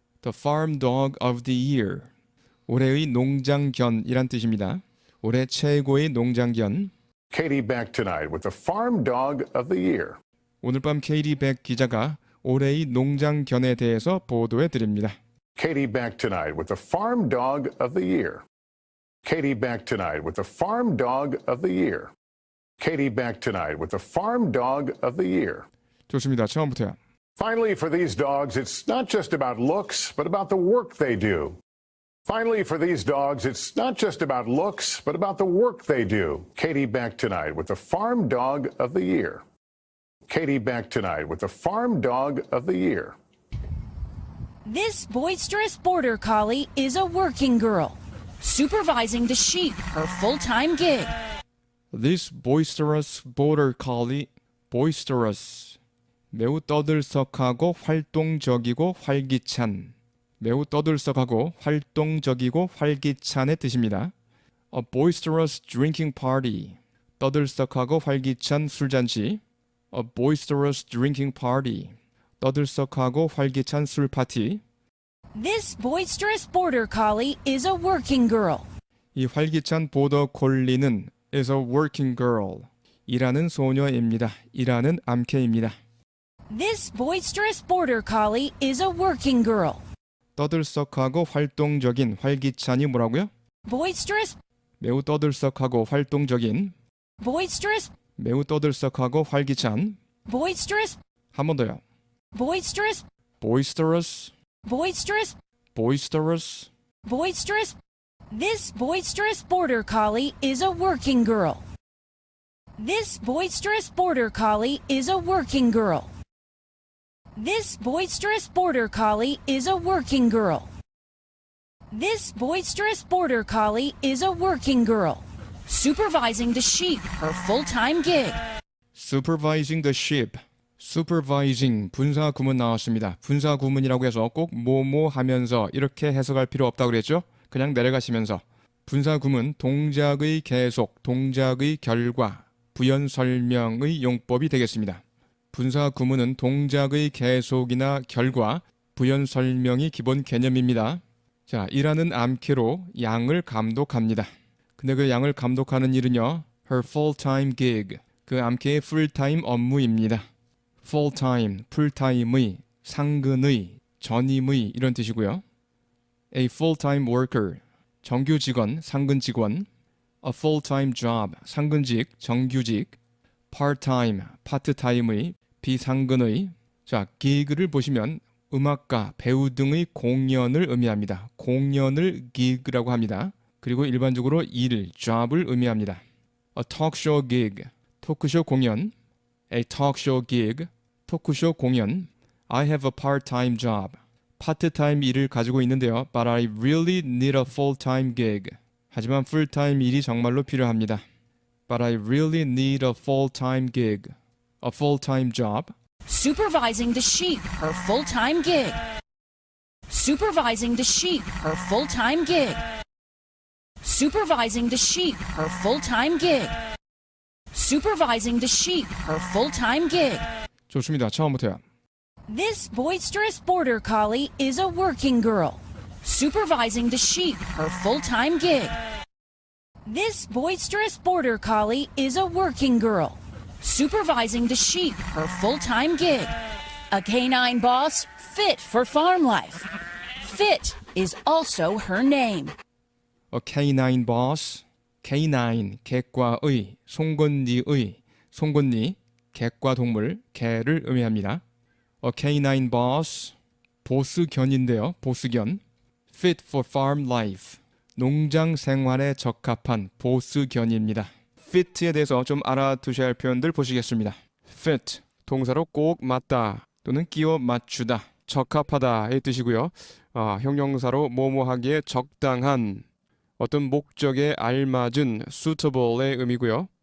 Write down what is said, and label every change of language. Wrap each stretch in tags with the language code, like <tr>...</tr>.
<en>The Farm Dog of the Year.</en> <ko>올해의 농장견이란 뜻입니다. 올해 최고의 농장견.</ko> <en>Katie back tonight with the Farm Dog of the Year.</en> <ko>오늘 밤 케이티 백 기자가 올해의 농장견에 대해서 보도해 드립니다.</ko> <en>Katie back tonight with the Farm Dog of the Year. Katie back tonight with the Farm Dog of the Year. Katie back tonight with the Farm Dog of the Year.</en> <ko>좋습니다. 처음부터요.</ko> <en>Finally, for these dogs, it's not just about looks, but about the work they do. Finally, for these dogs, it's not just about looks, but about the work they do. Katie back tonight with the Farm Dog of the Year. Katie back tonight with the Farm Dog of the Year. This boisterous border collie is a working girl, supervising the sheep, her full-time gig.</en> <ko>This boisterous border collie, boisterous, 매우 떠들썩하고 활동적이고 활기찬, 매우 떠들썩하고 활동적이고 활기찬의 뜻입니다.</ko> <en>A boisterous drinking party, 떠들썩하고 활기찬 술잔치. A boisterous drinking party, 떠들썩하고 활기찬 술 파티. This boisterous border collie is a working girl.</en> <ko>이 활기찬 보더 콜리는 is a working girl, 일하는 소녀입니다. 일하는 암캐입니다.</ko> <en>This boisterous border collie is a working girl.</en> <ko>떠들썩하고 활동적인 활기찬이 뭐라고요?</ko> <en>Boisterous,</en> <ko>매우 떠들썩하고 활동적인,</ko> <en>boisterous,</en> <ko>매우 떠들썩하고 활기찬.</ko> <en>boisterous,</en> <ko>한 번 더요.</ko> <en>boisterous, boisterous, boisterous, boisterous. boisterous. This boisterous border collie is a working girl. This boisterous border collie is a working girl. This boisterous border collie is a working girl. This boisterous border collie is a working girl, supervising the sheep, her full-time gig. Supervising the sheep.</en> <ko>Supervising 분사 구문 나왔습니다. 분사 구문이라고 해서 꼭 뭐뭐 하면서 이렇게 해석할 필요 없다고 그랬죠? 그냥 내려가시면서 분사 구문 동작의 계속, 동작의 결과, 부연 설명의 용법이 되겠습니다. 분사 구문은 동작의 계속이나 결과, 부연 설명이 기본 개념입니다. 자, 일하는 암캐로 양을 감독합니다. 근데 그 양을 감독하는 일은요, her full-time gig, 그 암캐의 풀타임 업무입니다. full-time, 풀타임의, 상근의, 전임의 이런 뜻이고요. a full-time worker, 정규 직원, 상근 직원. a full-time job, 상근직, 정규직. part-time, 파트타임의, 비상근의. 자, gig를 보시면 음악가, 배우 등의 공연을 의미합니다. 공연을 gig라고 합니다. 그리고 일반적으로 일, job을 의미합니다.</ko> <en>a talk show gig, 토크쇼 공연. a talk show gig, 토크쇼 공연. I have a part-time job, 파트타임 일을 가지고 있는데요. But I really need a full-time gig.</en> <ko>하지만 풀타임 일이 정말로 필요합니다.</ko> <en>But I really need a full-time gig, a full-time job. Supervising the sheep, her full-time gig. Supervising the sheep, her full-time gig. Supervising the sheep, her full-time gig. Supervising the sheep, her full-time gig.</en> <ko>좋습니다. 처음부터요.</ko> <en>This boisterous border collie is a working girl. Supervising the sheep, her full-time gig. This boisterous border collie is a working girl. Supervising the sheep, her full-time gig. A canine boss fit for farm life. Fit is also her name.</en> <ko>A canine boss, canine, 객과의, 송곳니의, 송곳니, 객과 동물, 개를 의미합니다. A canine boss, 보스견인데요. 보스견. Fit for farm life, 농장 생활에 적합한 보스견입니다. fit에 대해서 좀 알아두셔야 할 표현들 보시겠습니다. fit, 동사로 꼭 맞다 또는 끼워 맞추다, 적합하다의 뜻이고요. 형용사로 뭐뭐하기에 적당한, 어떤 목적에 알맞은 suitable의 의미고요.</ko>